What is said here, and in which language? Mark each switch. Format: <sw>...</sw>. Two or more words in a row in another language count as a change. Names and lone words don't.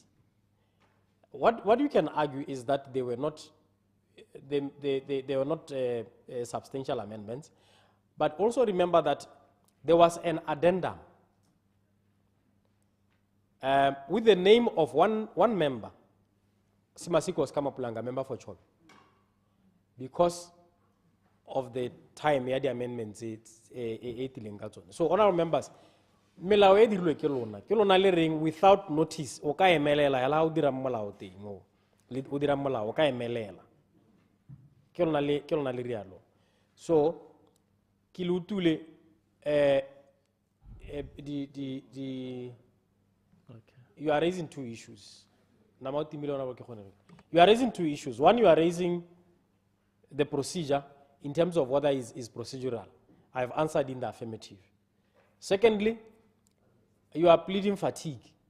<en>What you can argue is that they were not, they were not substantial amendments, but also remember that there was an addendum with the name of one member. Simasiko was Kamapulanga, member for Chol. Because of the time we had the amendments, so honorable members,</en> <tn>melao e dirilwe ke lona le reng</tn> <en>without notice</en> <tn>o ka emelela hela o dira molao teng mo o dira molao o ka emelela ke lona le rialo.</tn> <en>So ke lutule you are raising two issues. You are raising two issues. One, you are raising the procedure in terms of whether is procedural. I have answered in the affirmative. Secondly, you are pleading fatigue.</en>